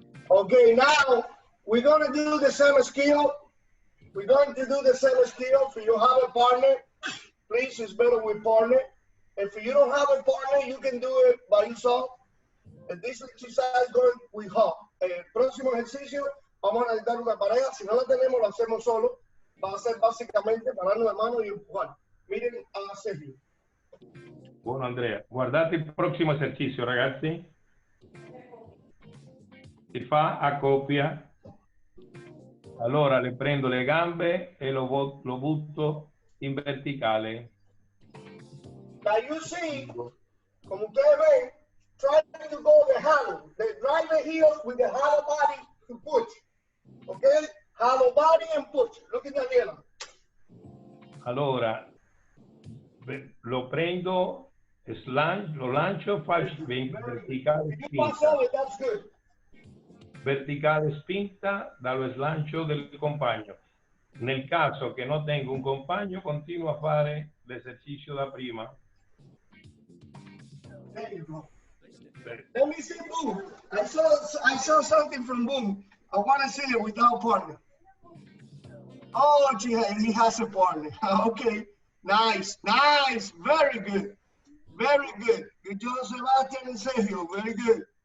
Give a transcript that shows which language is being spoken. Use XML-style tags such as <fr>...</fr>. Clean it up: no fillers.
<en>Okay, now we're going to do the same skill. We're going to do the same skill. If you have a partner, please, it's better with partner. If you don't have a partner, you can do it by yourself. And this exercise going with hop.</en> <es>El próximo ejercicio, vamos a necesitar una pareja. Si no la tenemos, lo hacemos solo. Va a ser básicamente pararnos de mano y empujar. Miren a Sergio.</es> <it>Buono, Andrea. Guardate il prossimo esercizio, ragazzi. Si fa a coppia. Allora le prendo le gambe e lo butto in verticale.</it> <en>Now you see,</en> <es>como ustedes ven,</es> <en>try to go the hollow. The drive the heels with the hollow body to push. Okay? Hollow body and push. Look at Daniela.</en> <it>Allora lo prendo, lo lancio, faccio verticale</it> <en>You pass</en> <it>spinta.</it> <en>over, that's good.</en> <it>Verticale spinta dallo slancio del compagno. Nel caso che non tenga un compagno, continuo a fare l'esercizio da prima.</it> <en>There you go. Let me see Boom. I saw something from Boom. I want to see it without partner. Oh, he has a partner. Okay. Nice. Very good. Very good. Good job, Sebastian and Sergio. Very good.</en>